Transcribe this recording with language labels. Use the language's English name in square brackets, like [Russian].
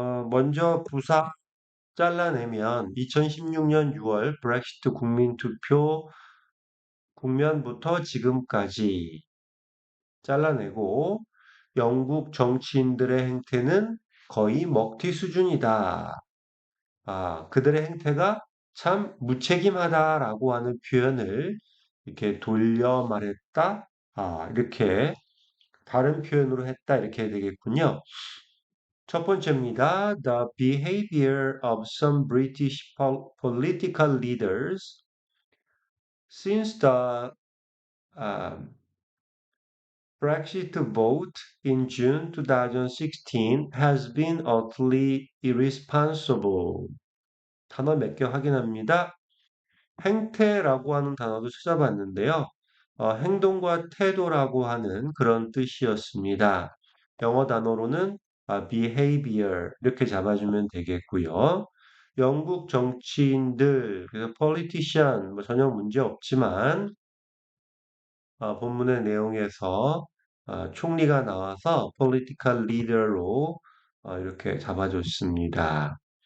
[Korean] 먼저 부사 잘라내면 2016년 6월 브렉시트 국민투표 국면부터 지금까지 잘라내고 영국 정치인들의 행태는 거의 먹튀 수준이다. 그들의 행태가 참 무책임하다라고 하는 표현을 이렇게 돌려 말했다. 이렇게 다른 표현으로 했다. 이렇게 되겠군요. 첫 번째입니다. [English] The behavior of some British political leaders since the um, Brexit vote in June 2016 has been utterly irresponsible. [Korean] 단어 몇 개 확인합니다. 행태라고 하는 단어도 찾아봤는데요. 행동과 태도라고 하는 그런 뜻이었습니다. 영어 단어로는 behavior 이렇게 잡아주면 되겠고요. 영국 정치인들, 그래서 politician 뭐 전혀 문제 없지만 본문의 내용에서 총리가 나와서 political leader로 이렇게 잡아줬습니다.